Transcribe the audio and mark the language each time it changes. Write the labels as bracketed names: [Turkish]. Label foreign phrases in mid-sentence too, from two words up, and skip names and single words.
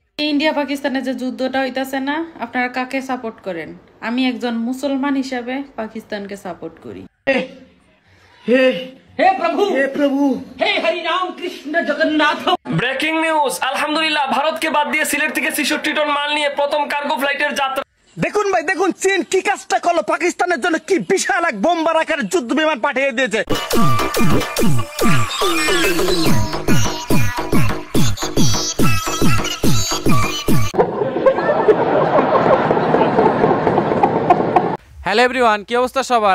[Bangla] ইন্ডিয়া পাকিস্তানের যে যুদ্ধটা হইতাছে না, আপনারা কাকে সাপোর্ট করেন? আমি একজন মুসলমান হিসাবে পাকিস্তানকে সাপোর্ট করি। [Hindi] हे प्रभु हे हरि राम कृष्ण जगन्नाथ। [Bangla] ব্রেকিং নিউজ, আলহামদুলিল্লাহ ভারতকে বাদ দিয়ে সিলেট থেকে 66 টন মাল নিয়ে প্রথম কার্গো ফ্লাইটের যাত্রা। দেখুন ভাই, দেখুন চীন কি কাজটা করলো, পাকিস্তানের জন্য কি বিশাল এক বোম্বার আকারের যুদ্ধ বিমান পাঠিয়ে দিয়েছে। [English] Hello everyone, [Bangla] কি অবস্থা সবার?